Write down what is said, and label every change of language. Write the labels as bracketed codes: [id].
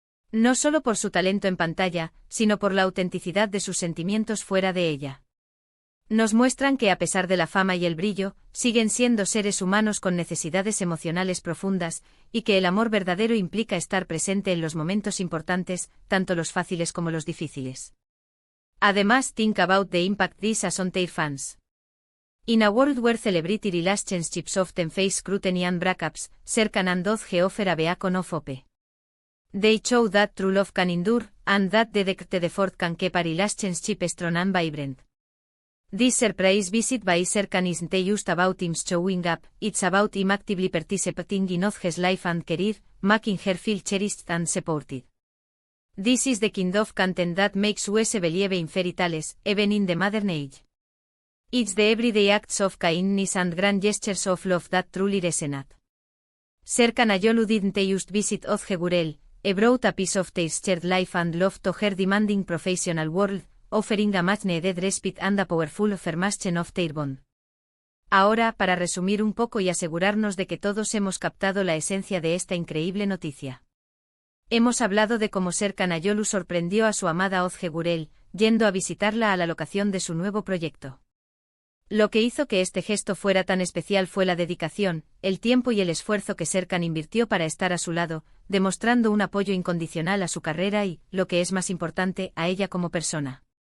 [es] No solo por su talento en pantalla, sino por la autenticidad de sus sentimientos fuera de ella. Nos muestran que a pesar de la fama y el brillo, siguen siendo seres humanos con necesidades emocionales profundas, y que el amor verdadero implica estar presente en los momentos importantes, tanto los fáciles como los difíciles. [en] Además, think about the impact this has on their fans. In a world where celebrity relationships often face scrutiny and breakups, Serkan and Ozge offer a beacon of hope. They show that true love can endure, and that the decade effort can keep a relationship strong and vibrant. This surprise visit by Serkan isn't just about him showing up, it's about him actively participating in Ozge's life and career, making her feel cherished and supported. This is the kind of content that makes us believe in fairy tales, even in the modern age. It's the everyday acts of kindness and grand gestures of love that truly resonate. Serkan Ayolu didn't just visit Ozge Gurel, he brought a piece of their shared life and love to her demanding professional world, offering a much-needed respite and a powerful affirmation of their bond. [es] Ahora, para resumir un poco y asegurarnos de que todos hemos captado la esencia de esta increíble noticia. Hemos hablado de cómo Serkan Ayolu sorprendió a su amada Ozge Gurel, yendo a visitarla a la locación de su nuevo proyecto. Lo que hizo que este gesto fuera tan especial fue la dedicación, el tiempo y el esfuerzo que Serkan invirtió para estar a su lado, demostrando un apoyo incondicional a su carrera y, lo que es más importante, a ella como persona.